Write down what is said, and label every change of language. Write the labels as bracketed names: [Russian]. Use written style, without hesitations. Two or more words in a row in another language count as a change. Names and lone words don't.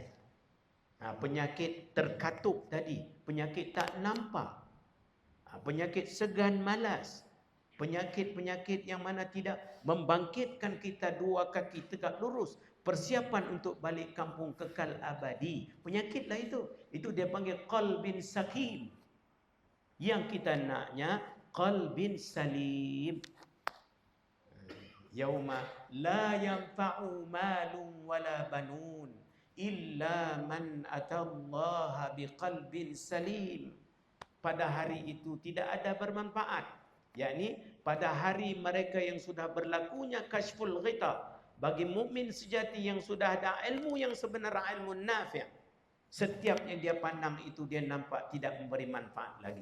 [Malay] Penyakit terkatup tadi, penyakit tak nampak, penyakit segan malas, penyakit-penyakit yang mana tidak membangkitkan kita dua kaki tegak lurus, persiapan untuk balik kampung kekal abadi. Penyakitlah itu. Itu dia panggil [Arabic] قلب سقيم. [Malay] Yang kita naknya [Arabic] قلب سليم. يوم لا ينفع مال ولا بنون إلا من أتى الله بقلب سليم. [Malay] Pada hari itu tidak ada bermanfaat, yakni pada hari mereka yang sudah berlakunya [Arabic] كشف الغطاء, [Malay] bagi mukmin sejati yang sudah ada ilmu yang sebenar, [Arabic] علم نافع', [Malay] setiap yang dia pandang itu dia nampak tidak memberi manfaat lagi.